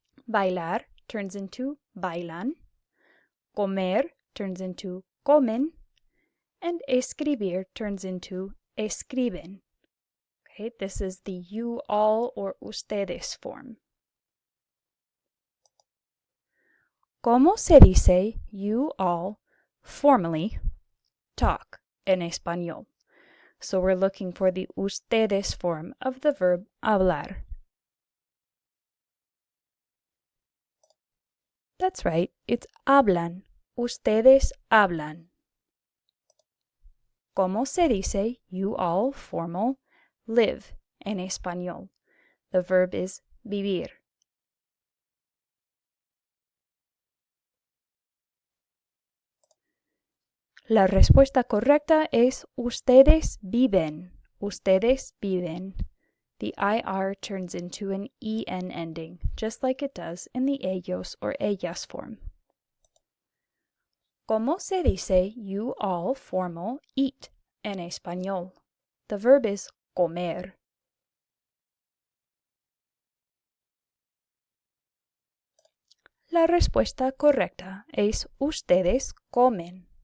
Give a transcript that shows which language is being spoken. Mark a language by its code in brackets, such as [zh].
[en] Bailar turns into bailan, comer turns into comen, and escribir turns into escriben. Okay, this is the you all or ustedes form. [es] ¿Cómo se dice [en] you all formally talk [es] en español? [en] So we're looking for the ustedes form of the verb hablar. That's right, it's hablan. [es] Ustedes hablan. ¿Cómo se dice [en] you all formal live [es] en español? [en] The verb is vivir. [es] La respuesta correcta es ustedes viven. Ustedes viven. [en] The IR turns into an EN ending, just like it does in the ellos or ellas form. [es] ¿Cómo se dice [en] you all formal eat [es] en español? [en] The verb is comer. [es] La respuesta correcta es ustedes comen.